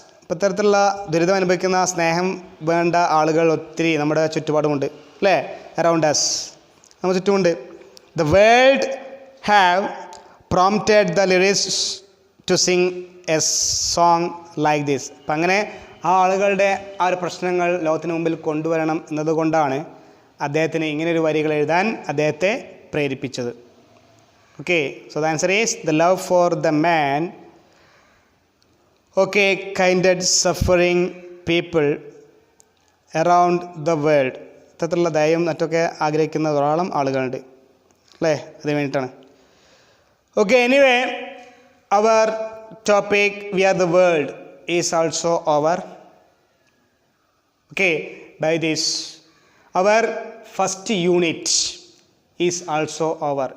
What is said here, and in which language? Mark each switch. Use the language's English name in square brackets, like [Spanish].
[Malayalam] ഇപ്പോൾ ഇത്തരത്തിലുള്ള ദുരിതം അനുഭവിക്കുന്ന സ്നേഹം വേണ്ട ആളുകൾ ഒത്തിരി നമ്മുടെ ചുറ്റുപാടുമുണ്ട്, അല്ലേ? [English] around us, [Malayalam] നമ്മുടെ ചുറ്റുമുണ്ട്. [English] The world have prompted the lyrics to sing a song like this. [Malayalam] അപ്പം അങ്ങനെ ആ ആളുകളുടെ ആ ഒരു പ്രശ്നങ്ങൾ ലോകത്തിന് മുമ്പിൽ കൊണ്ടുവരണം എന്നതുകൊണ്ടാണ് അദ്ദേഹത്തിന് ഇങ്ങനെയൊരു വരികൾ എഴുതാൻ അദ്ദേഹത്തെ പ്രേരിപ്പിച്ചത്. [English] Okay, so the answer is the love for the man. Okay, kinded suffering people around the world. [Malayalam] ഇത്തരത്തിലുള്ള ദയയും മറ്റൊക്കെ ആഗ്രഹിക്കുന്ന ധാരാളം ആളുകളുണ്ട്, അല്ലേ? അതിന് വേണ്ടിയിട്ടാണ്. [English] Okay, anyway, our topic, We Are the World, is also over. Okay, by this, our first unit is also over.